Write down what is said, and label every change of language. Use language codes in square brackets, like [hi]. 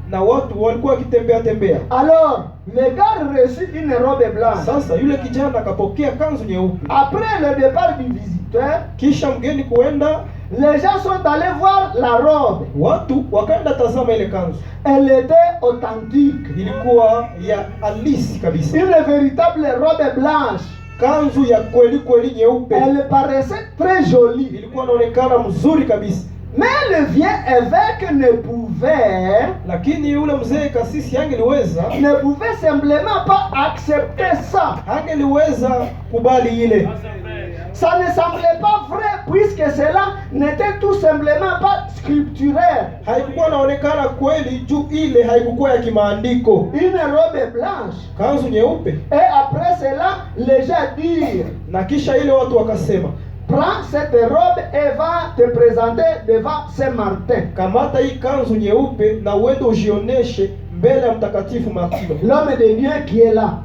[sw] na watu walikuwa wakitembea tembea. [fr] Alors, le gars reçut une robe blanche. [sw] Sasa yule kijana akapokea kanzu nyeupe. [fr] Après le départ du visiteur, [sw] Kisha mgeni kuenda, [fr] Les gens sont allés voir la robe. [sw] Watu wakaenda tazama ile kanzu, [fr] Elle était authentique. [sw] ilikuwa ya halisi kabisa, [fr] Une véritable robe blanche. [sw] kanzu ya kweli kweli nyeupe, [fr] Elle paraissait très jolie. [sw] ilikuwa inaonekana mzuri kabisa. [fr] Mais le vieux évêque ne pouvait [sw] Lakini yule mzee kasisi [fr] simplement pas accepter ça. [sw] hangeliweza kubali ile. [fr] Ça ne semblait pas vrai puisque cela n'était tout simplement pas scripturaire. [sw] Haikuwa naonekana kweli juu ile haikuwa ya kimaandiko. [fr] Une robe blanche. [sw] Kanzu nyeupe. [fr] Et après cela, les gens dirent, [sw] Na kisha ile watu wakasema, [fr] prends cette robe et va te présenter devant Saint Martin. [sw] kamata hii kanzu nyeupe na uende ujioneshe mbele ya mtakatifu Martino, [fr] L'homme de Dieu qui est là.